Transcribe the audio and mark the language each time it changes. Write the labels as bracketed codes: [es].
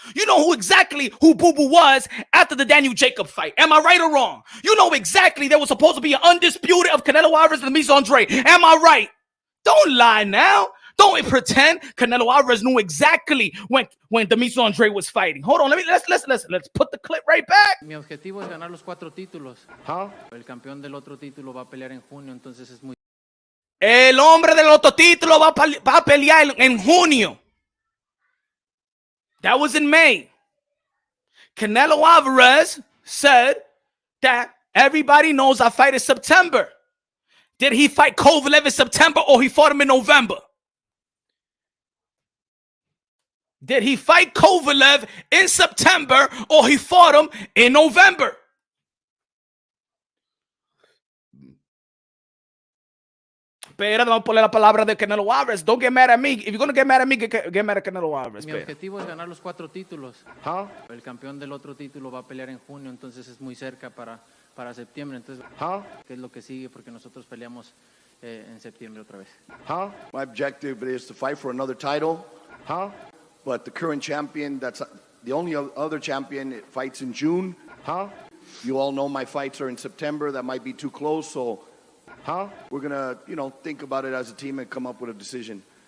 [en] You know exactly who Boo Boo was after the Daniel Jacob fight. Am I right or wrong? You know exactly there was supposed to be an undisputed of Canelo Alvarez and Demetrius Andrade. Am I right? Don't lie now. Don't pretend Canelo Alvarez knew exactly when Demetrius Andrade was fighting. Hold on, let's put the clip right back. [es] Mi objetivo es ganar los 4 títulos. El campeón del otro título va a pelear en junio, entonces es muy. El hombre del otro título va a pelear en junio. [en] That was in May. Canelo Alvarez said that everybody knows I fight in September. Did he fight Kovalev in September or he fought him in November? Did he fight Kovalev in September or he fought him in November? [es] Pero vamos a poner la palabra de Canelo Alvarez. [en] Don't get mad at me. If you're going to get mad at me, get mad at Canelo Alvarez. [es] Mi objetivo es ganar los 4 títulos. El campeón del otro título va a pelear en junio, entonces es muy cerca para septiembre. Entonces, ¿qué es lo que sigue? Porque nosotros peleamos en septiembre otra vez. [en] My objective is to fight for another title. But the current champion, that's the only other champion, it fights in June. You all know my fights are in September. That might be too close, so we're going to, think about it as a team and come up with a decision.